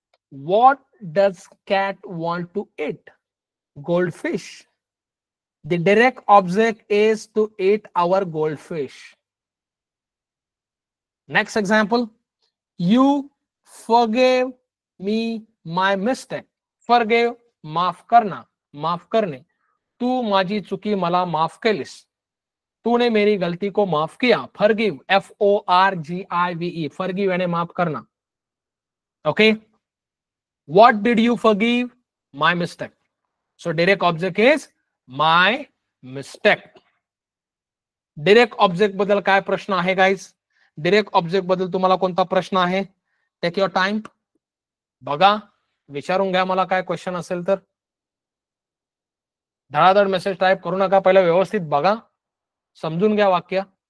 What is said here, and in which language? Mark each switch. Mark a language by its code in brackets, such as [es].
[en] What does cat want to eat? Goldfish. The direct object is to eat our goldfish. Next example. You forgave me my mistake. [hi] Forgave, माफ करना, माफ करने. [mr] तू माझी चुकी मला माफ केलीस. [hi] तूने मेरी गलती को माफ किया. फॉरगिव, FORGIVE, फॉरगिव यानी माफ करना. [en] Okay. What did you forgive? My mistake. So direct object is my mistake. [mr] Direct object बद्दल काय प्रश्न आहे गाइस? डायरेक्ट ऑब्जेक्ट बद्दल तुम्हाला कोणता प्रश्न आहे? [en] take your time, [mr] बघा, विचारून घ्या मला काय क्वेश्चन असेल तर. धडाधड मेसेज टाइप करू नका, पहिला व्यवस्थित बघा, समजून घ्या वाक्य.